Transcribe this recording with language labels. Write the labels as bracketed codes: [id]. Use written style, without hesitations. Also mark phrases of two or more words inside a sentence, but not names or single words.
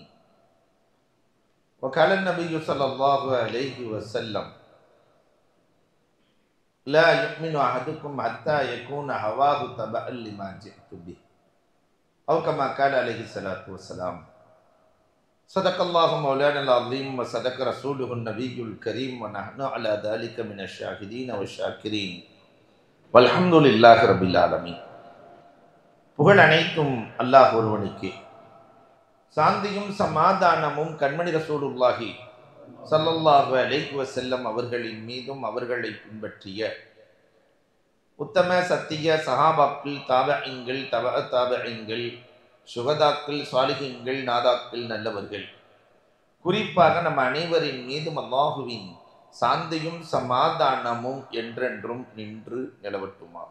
[ar] وقال النبي صلى الله عليه وسلم لا يؤمن أحدكم حتى يكون هواه تبعا لما جئت به. أو كما قال عليه الصلاة والسلام. صدق الله مولانا العظيم وصدق رسوله النبي الكريم ونحن على ذلك من الشاهدين والشاكرين. والحمد لله رب العالمين. [ta] புகழ் அனைத்தும் அல்லாஹ் ஒருவனுக்கே. சாந்தியும் சமாதானமும் கண்மணி [ar] رسول الله صلى الله عليه وسلم [ta] அவர்களின் மீதும் அவர்களை பின்பற்றிய உத்தம சத்திய சஹாபாக்கள், தாபஈன்கள், தபஅ தாபஈன்கள், சுகதாக்கள், சாலிஹீன்கள், நாதாக்கள், நல்லவர்கள், குறிப்பாக நம் அனைவரின் மீதும் அல்லாஹுவின் சாந்தியும் சமாதானமும் என்றென்றும் நின்று நிலவட்டுமாக.